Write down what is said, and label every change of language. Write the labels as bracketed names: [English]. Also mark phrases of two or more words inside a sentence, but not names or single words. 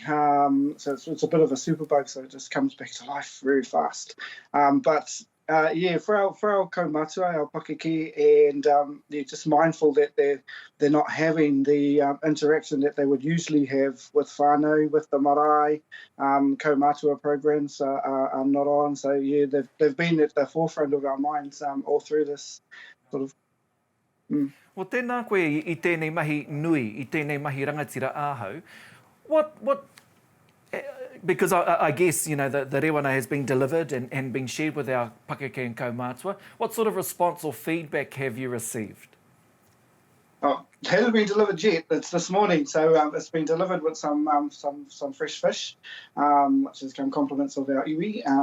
[English] So it's a bit of a superbug, so it just comes back to life very fast. For our kaumātua, our pakeke, and just mindful that they're not having the interaction that they would usually have with whānau, with the marae. Kaumātua programs are not on, so they've been at the forefront of our minds all through this sort of. Well, [Māori] tēnā koe I tēnei mahi nui, I tēnei mahi rangatira āhau. [English] What because I guess, the rewana has been delivered and been shared with our pakeke and kaumātua. What sort of response or feedback have you received? Oh, it hasn't been delivered yet. It's this morning, so it's been delivered with some fresh fish, which has come compliments of our iwi.